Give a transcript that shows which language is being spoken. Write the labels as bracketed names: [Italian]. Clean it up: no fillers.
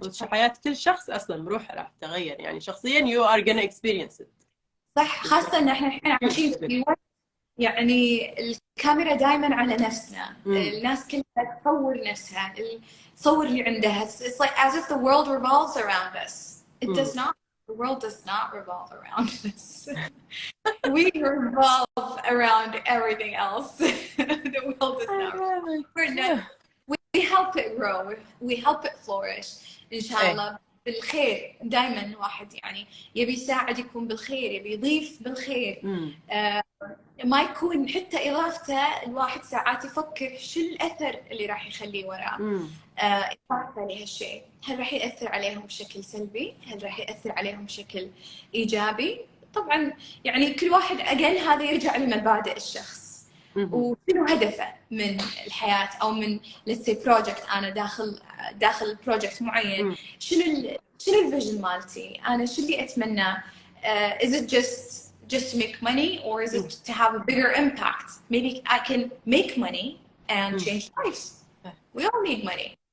[Arabic] حياة كل شخص أصلا بروحه راح تغير، يعني شخصيا [English] you are gonna experience it. [Arabic] صح، خاصة إن إحنا الحين عايشين في وقت يعني الكاميرا دايما على نفسنا. الناس كلها تصور نفسها، تصور اللي عندها. [English] It's like as if the world revolves around us. It does not. The world does not revolve around us. We revolve around everything else. The world does not revolve. We help it grow. We help it flourish. [Arabic] إن شاء الله بالخير. دائما الواحد يعني يبي يساعد يكون بالخير، يبي يضيف بالخير. ما يكون حتى إضافته الواحد ساعات يفكر شو الأثر اللي راح يخليه وراه. يفكر عليه هالشيء، هل راح يأثر عليهم بشكل سلبي؟ هل راح يأثر عليهم بشكل إيجابي؟ طبعا يعني كل واحد أقل هذا يرجع لمبادئ الشخص وشنو هدفه من الحياة، أو من [English] let's say project. [Arabic] أنا داخل project معين، شنو الفيجن مالتي؟ أنا شو اللي أتمناه؟ [English] is it just to make money, or is it to have a bigger impact? Maybe I can make money and change lives. We all need money.